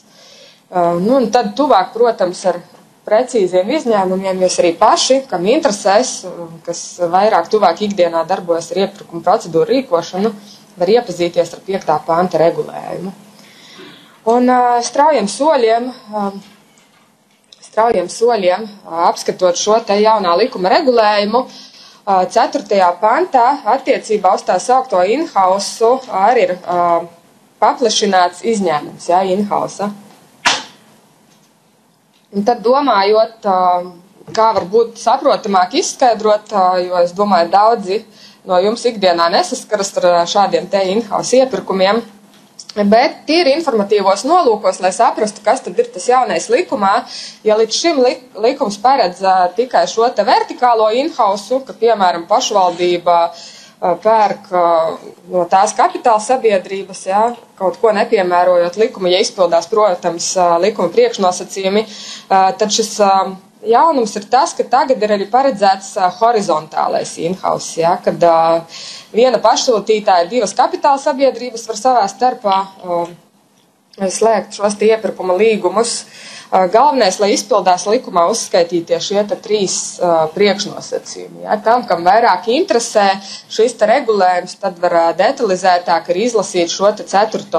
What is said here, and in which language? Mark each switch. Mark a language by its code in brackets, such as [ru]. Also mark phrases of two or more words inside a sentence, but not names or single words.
[lv] Nu, un tad tuvāk, protams, ar precīziem izņēmumiem, jūs arī paši, kam interesēs, kas vairāk tuvāk ikdienā darbojas ar iepirkuma procedūru rīkošanu, var iepazīties ar 5. panta regulējumu. Un straujiem straujiem soļiem, apskatot šo te jaunā likuma regulējumu. 4. pantā attiecībā uz tā saukto in-house arī ir paplašināts izņēmums, in-house. Un tad domājot, kā varbūt saprotamāk izskaidrot, jo es domāju, daudzi no jums ikdienā nesaskaras ar šādiem te in-house iepirkumiem, bet tīri informatīvos nolūkos, lai saprastu, kas tad ir tas jaunais likumā, ja līdz šim likums paredz tikai šo te vertikālo in-house, ka, piemēram, pašvaldība pērk no tās kapitāla sabiedrības, kaut ko nepiemērojot likumu, ja izpildās, protams, likuma priekšnosacījumi, tad šis jaunums ir tas, ka tagad ir arī paredzēts horizontālais in-house, kad viena pašsūtītāja, 2 kapitāla sabiedrības var savā starpā slēgt šos iepirkuma līgumus. Galvenais, lai izpildās likumā uzskaitītie šie 3 priekšnosacījumi. Tam, kam vairāk interesē šis regulējums, tad var detalizētāk arī izlasīt šo 4.